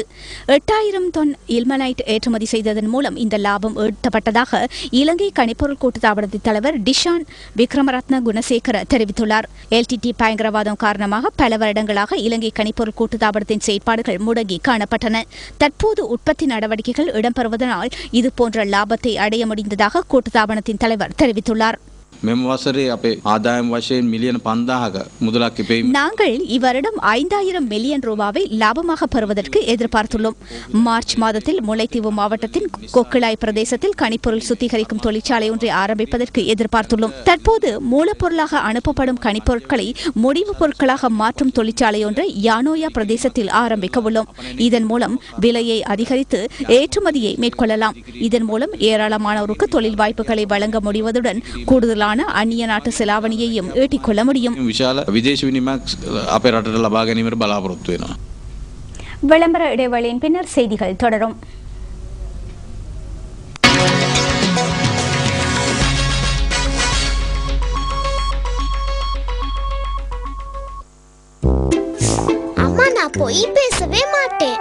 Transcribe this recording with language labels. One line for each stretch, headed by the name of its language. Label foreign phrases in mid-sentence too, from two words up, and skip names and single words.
Tamil: 8,000 தொன் இல்மனைட் ஏற்றுமதி செய்ததன் மூலம் இந்த லாபம் ஈட்டப்பட்டதாக இலங்கை கனிப்பொருள் கூட்டுத்தாபனத்தின் தலைவர் டிஷான் விக்ரமரத்ன குணசேகர தெரிவித்துள்ளார். எல்டிடி பயங்கரவாதம் காரணமாக பல வருடங்களாக இலங்கை கனிப்பொருள் கூட்டுத்தாபனத்தின் செயற்பாடுகள் முடங்கி காணப்பட்டன. தற்போது உற்பத்தி நடவடிக்கைகள் இடம்பெறுவதனால் இதுபோன்ற லாபத்தை அடைய முடிந்ததாக கூட்டுத்தாபனத்தின் தலைவர் தெரிவித்துள்ளார்.
Sinhala: මෙම වසරේ අපේ ආදායම් වශයෙන් මිලියන 5000ක මුදලක් ඉපෙයි.
Tamil: நாங்கள் இவ்வருடம் 5000 மில்லியன் ரூபாவை லாபமாக பெறுவதற்கு எதிர்பார்த்துள்ளோம். மார்ச் மாதத்தில் முல்லைத்தீவு மாவட்டத்தின் கொக்கிளாய் பிரதேசத்தில் கனிப்பொருள் சுத்திகரிக்கும் தொழிற்சாலை ஒன்றை ஆரம்பிப்பதற்கு எதிர்பார்த்துள்ளோம். தற்போது மூலப்பொருளாக அனுப்பப்படும் கனிப்பொருட்களை முடிவுப் பொருட்களாக மாற்றும் தொழிற்சாலை ஒன்றை யானோயா பிரதேசத்தில் ஆரம்பிக்க உள்ளோம். இதன் மூலம் விலையை அதிகரித்து ஏற்றுமதியை மேற்கொள்ளலாம். இதன் மூலம் ஏராளமானோருக்கு தொழில் வாய்ப்புகளை வழங்க முடிவதுடன் கூடுதலான அந்நிய நாட்டு செலாவணியையும் ஈட்டிக்கொள்ள முடியும்.
Sinhala: විශාල විදේශ විනිමයක් අපේ රටට ලබා ගැනීමට බලාපොරොත්තු වෙනවා.
Tamil: விளம்பர இடைவேளையின் பின்னர் செய்திகள் தொடரும். அம்மா நான் போய் பேசவே மாட்டேன்.